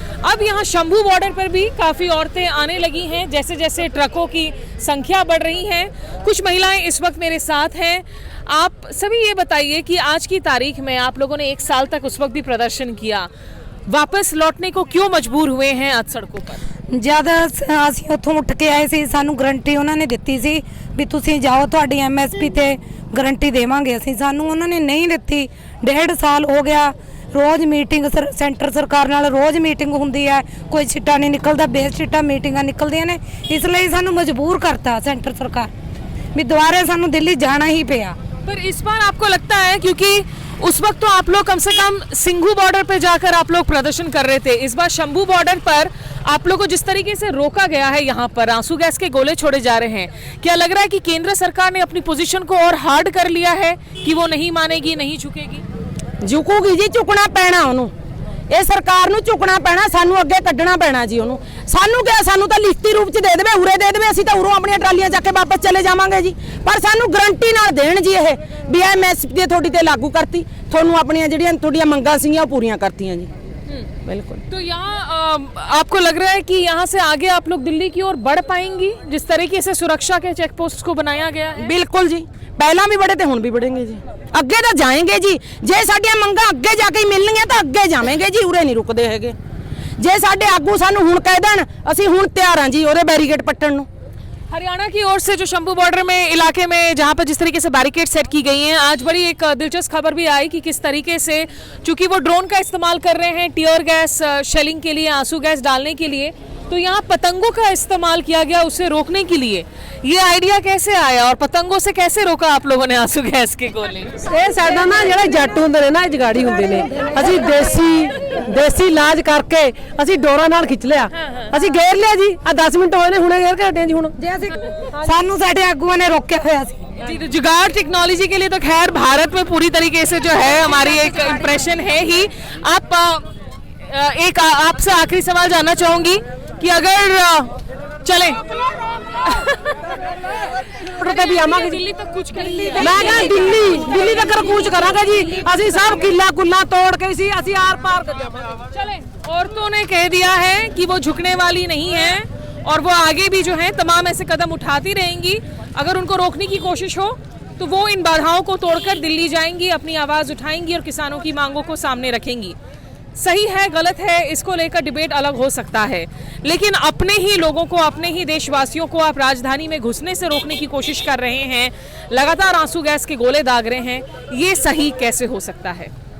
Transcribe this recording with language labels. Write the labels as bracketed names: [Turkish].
[Hindi] अब यहाँ शंभू बॉर्डर पर भी काफ़ी औरतें आने लगी हैं, जैसे जैसे ट्रकों की संख्या बढ़ रही है। कुछ महिलाएं इस वक्त मेरे साथ हैं। आप सभी ये बताइए कि आज की तारीख में आप लोगों ने 1 साल तक उस वक्त भी प्रदर्शन किया, वापस लौटने को क्यों मजबूर हुए हैं आज सड़कों पर? [Punjabi] जद ਅਸੀਂ ਉੱਥੋਂ ਉੱਠ ਕੇ ਆਏ ਸੀ, ਸਾਨੂੰ ਗਰੰਟੀ ਉਹਨਾਂ ਨੇ ਦਿੱਤੀ ਸੀ ਵੀ ਤੁਸੀਂ ਜਾਓ, ਤੁਹਾਡੀ ਐਮਐਸਪੀ ਤੇ ਗਰੰਟੀ ਦੇਵਾਂਗੇ ਅਸੀਂ। ਸਾਨੂੰ ਉਹਨਾਂ ਨੇ ਨਹੀਂ ਦਿੱਤੀ। 1.5 ਸਾਲ ਹੋ ਗਿਆ, ਰੋਜ਼ ਮੀਟਿੰਗ ਸੈਂਟਰ ਸਰਕਾਰ ਨਾਲ ਰੋਜ਼ ਮੀਟਿੰਗ ਹੁੰਦੀ ਹੈ, ਕੋਈ ਛਿੱਟਾ ਨਹੀਂ ਨਿਕਲਦਾ, ਬੇਛਿੱਟਾ ਮੀਟਿੰਗਾਂ ਨਿਕਲਦੀਆਂ ਨੇ। ਇਸ ਲਈ ਸਾਨੂੰ ਮਜਬੂਰ ਕਰਤਾ ਸੈਂਟਰ ਸਰਕਾਰ ਵੀ ਦੁਬਾਰਾ ਸਾਨੂੰ ਦਿੱਲੀ [Hindi] जाना ही [Punjabi] ਪਿਆ। [Hindi] पर इस बार आपको लगता है, क्योंकि उस वक्त तो आप लोग कम से कम सिंघू बॉर्डर पे जाकर आप लोग प्रदर्शन कर रहे थे, इस बार शंभू बॉर्डर पर आप लोग को जिस तरीके से रोका गया है, यहाँ पर आंसू गैस के गोले छोड़े जा रहे हैं, क्या लग रहा है कि केंद्र सरकार ने अपनी पोजीशन को और हार्ड कर लिया है कि वो नहीं मानेगी, नहीं झुकेगी? [Punjabi] झुकूगी जी, झुकना पैना ਉਹਨੂੰ। ਇਹ ਸਰਕਾਰ ਨੂੰ ਝੁਕਣਾ ਪੈਣਾ, ਸਾਨੂੰ ਅੱਗੇ ਕੱਢਣਾ ਪੈਣਾ ਜੀ ਉਹਨੂੰ। ਸਾਨੂੰ ਕਿਹਾ, ਸਾਨੂੰ ਤਾਂ ਲਿਖਤੀ ਰੂਪ ਚ ਦੇ ਦੇਵੇ, ਉਰੇ ਦੇ ਦੇਵੇ, ਅਸੀਂ ਤਾਂ ਉਰੋਂ ਆਪਣੀਆਂ ਟਰਾਲੀਆਂ ਚੱਕ ਕੇ ਵਾਪਸ ਚਲੇ ਜਾਵਾਂਗੇ ਜੀ। ਪਰ ਸਾਨੂੰ ਗਰੰਟੀ ਨਾਲ ਦੇਣ ਜੀ ਇਹ ਵੀ ਐਮਐਸਪੀ ਤੁਹਾਡੀ ਤੇ ਲਾਗੂ ਕਰਤੀ, ਤੁਹਾਨੂੰ ਆਪਣੀਆਂ ਜਿਹੜੀਆਂ ਤੁਹਾਡੀਆਂ ਮੰਗਾਂ ਸੀਗੀਆਂ ਉਹ ਪੂਰੀਆਂ ਕਰਤੀਆਂ ਜੀ। [Hindi] बिल्कुल। तो यहाँ आपको लग रहा है कि यहाँ से आगे आप लोग दिल्ली की ओर बढ़ पाएंगी जिस तरीके से सुरक्षा के चेक पोस्ट को बनाया गया है? बिल्कुल जी, पहला भी बढ़े थे, हुण भी बढ़ेंगे जी, [Punjabi] ਅੱਗੇ ਤਾਂ ਜਾਏਂਗੇ ਜੀ। ਜੇ ਸਾਡੀਆਂ ਮੰਗਾਂ ਅੱਗੇ ਜਾ ਕੇ ਮਿਲਣਗੀਆਂ ਤਾਂ ਅੱਗੇ ਜਾਵਾਂਗੇ ਜੀ, ਉਰੇ ਨਹੀਂ ਰੁਕਦੇ ਹੈਗੇ। ਜੇ ਸਾਡੇ ਆਗੂ ਸਾਨੂੰ ਹੁਣ ਕਹਿ ਦੇਣ, ਅਸੀਂ ਹੁਣ ਤਿਆਰ ਹਾਂ ਜੀ ਉਹਦੇ ਬੈਰੀਕੇਡ ਪੱਟਣ ਨੂੰ। [Hindi] हरियाणा की ओर से जो शंभू बॉर्डर में इलाके में जहां पर जिस तरीके से बैरिकेड सेट की गई हैं, आज बड़ी एक दिलचस्प खबर भी आई कि किस तरीके से, चूंकि वो ड्रोन का इस्तेमाल कर रहे हैं टियर गैस शेलिंग के लिए, आंसू गैस डालने के लिए, तो यहाँ पतंगों का इस्तेमाल किया गया उसे रोकने के लिए। ये आइडिया कैसे आया और पतंगों से कैसे रोका आप लोगों ने आंसू गैस के गोले? [Punjabi] ਇਹ ਸਾਡਾ ਨਾ ਜਿਹੜੇ ਜੱਟ ਹੁੰਦੇ ਨੇ ਨਾ, ਜਗਾੜੀ ਹੁੰਦੇ ਨੇ, ਅਸੀਂ ਦੇਸੀ ਇਲਾਜ ਕਰਕੇ ਅਸੀਂ ਡੋਰਾ ਨਾਲ ਖਿੱਚ ਲਿਆ, ਅਸੀਂ ਗੇਰ ਲਿਆ ਜੀ। ਆ 10 ਮਿੰਟ ਹੋਏ ਨੇ, ਹੁਣੇ ਗੇਰ ਕੇ ਹਟੇ ਜੀ। ਹੁਣ ਜੇ ਅਸੀਂ ਸਾਨੂੰ ਸਾਡੇ ਆਗੂਆਂ ਨੇ ਰੋਕਿਆ ਹੋਇਆ ਸੀ [Hindi] जी। तो जुगाड़ टेक्नोलॉजी के लिए तो खैर भारत में पूरी तरीके से जो है हमारी एक इम्प्रेशन है ही। आप एक आपसे आखिरी सवाल जानना चाहूंगी कि अगर चले [Punjabi] ਵੀ ਆਵਾਂਗੇ [Hindi] दिल्ली तक कुछ कर [Punjabi] ਮੈਂ ਕਿਹਾ ਦਿੱਲੀ ਤੱਕ ਕੂਚ ਕਰਾਂਗੇ ਜੀ। ਅਸੀਂ ਸਭ ਕਿੱਲਾ ਕੁੱਲਾ ਤੋੜ ਕੇ ਸੀ, ਅਸੀਂ ਆਰ ਪਾਰ ਕਰ ਜਾਵਾਂਗੇ। [Hindi] चले। औरतों ने कह दिया है कि वो झुकने वाली नहीं है और वो आगे भी जो है तमाम ऐसे कदम उठाती रहेंगी। अगर उनको रोकने की कोशिश हो तो वो इन बाधाओं को तोड़कर दिल्ली जाएंगी, अपनी आवाज़ उठाएंगी और किसानों की मांगों को सामने रखेंगी। सही है गलत है इसको लेकर डिबेट अलग हो सकता है, लेकिन अपने ही लोगों को, अपने ही देशवासियों को आप राजधानी में घुसने से रोकने की कोशिश कर रहे हैं, लगातार आंसू गैस के गोले दाग रहे हैं, ये सही कैसे हो सकता है?